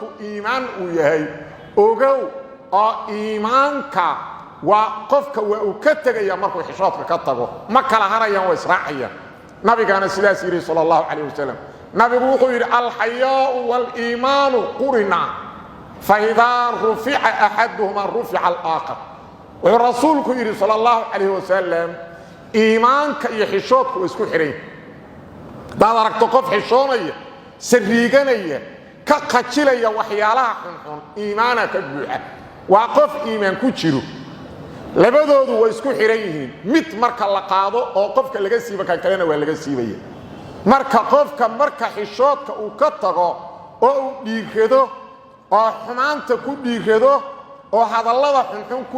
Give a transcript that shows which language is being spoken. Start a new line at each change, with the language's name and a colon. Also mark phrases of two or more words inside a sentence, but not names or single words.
Somali: iimaan uu yahay ogow oo iimaanka waa qofka waa uu ka tagaya markuu xishoodka ka tago ma kala harayaan waa israacayaan nabigeena sidaas yiri
Arabic: صلى الله عليه وسلم
Somali: nabigu wuxuu yiri
Arabic: الحياء والإيمان قرنا فإذا رفع أحدهما رفع الآخر
Somali: wa rasuulku yiri
Arabic: صلى الله عليه وسلم
Somali: iimaanka iyo xishoodku isku xiray daad aragto qof xishoonaya sariiganaya ka qajilaya waxyaalaha xunxun iimaana ka buuxa waa qof iimaan ku jiro labadoodu way isku xiran yihiin mid marka la qaado oo qofka laga siiba kan kalena waa laga siibaya marka qofka marka xishoodka uu ka tago oo uu dhiirado oo xumaanta ku dhiirado oo hadallada xunxun ku